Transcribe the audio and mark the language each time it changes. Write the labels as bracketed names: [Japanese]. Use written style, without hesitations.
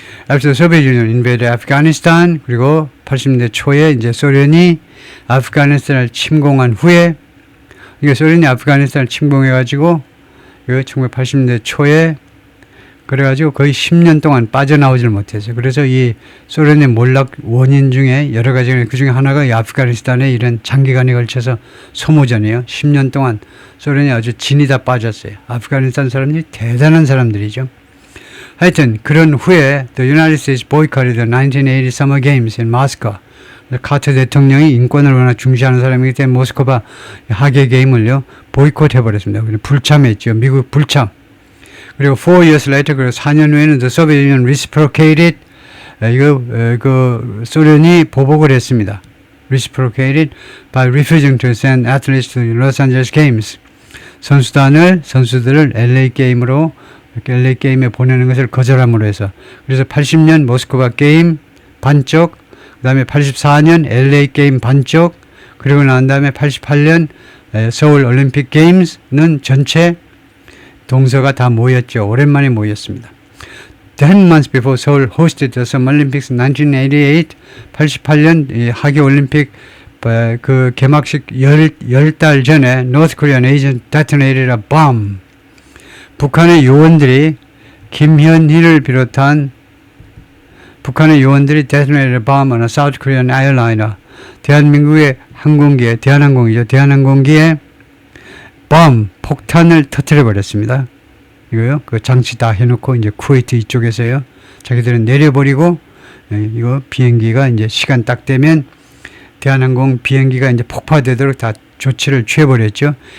[English] After the Soviet Union invaded Afghanistan, [Korean] 그리고 80년대 초에 이제 소련이 아프가니스탄을 침공한 후에, 이게 소련이 아프가니스탄을 침공해가지고 1980년대 초에 그래가지고 거의 10년 동안 빠져나오질 못했어요. 그래서 이 소련의 몰락 원인 중에 여러 가지가 그 중에 하나가 이 아프가니스탄의 이런 장기간에 걸쳐서 소모전이에요. 10년 동안 소련이 아주 진이 다 빠졌어요. 아프가니스탄 사람들이 대단한 사람들이죠. 하여튼 그런 후에 [English] The United States boycotted the 1980 Summer Games in Moscow. [Korean] 카터 대통령이 인권을 워낙 중시하는 사람이기 때문에 모스크바 하계 게임을요 보이콧 해버렸습니다. 불참했죠. 미국 불참. 그리고 [English] 4 years later, [Korean] 그리고 4년 후에는 [English] the Soviet Union reciprocated [Korean] 그 소련이 보복을 했습니다. [English] Reciprocated by refusing to send athletes to Los Angeles Games. [Korean] 선수들을 LA 게임에 보내는 것을 거절함으로 해서. 그래서 80년 모스크바 게임 반쪽, 그 다음에 84년 LA 게임 반쪽, 그리고 난 다음에 88년 서울 올림픽 게임스는 전체 동서가 다 모였죠. 오랜만에 모였습니다. [English] 10 months before Seoul hosted the Summer Olympics in 1988, [Korean] 88년 하계 올림픽 그 개막식 10달 전에 [English] North Korean agent detonated a bomb. [Korean] 북한의 요원들이 김현희를 비롯한 북한의 요원들이 [English] detonated a bomb on a South Korean airliner. [Korean] 대한민국의 항공기에, 대한항공기에 폭탄을 터뜨려 버렸습니다. 이거요. 그 장치 다 해놓고 이제 쿠웨이트 이쪽에서요. 자기들은 내려버리고 이거 비행기가 이제 시간 딱 되면 대한항공 비행기가 이제 폭파되도록 다 조치를 취해버렸죠.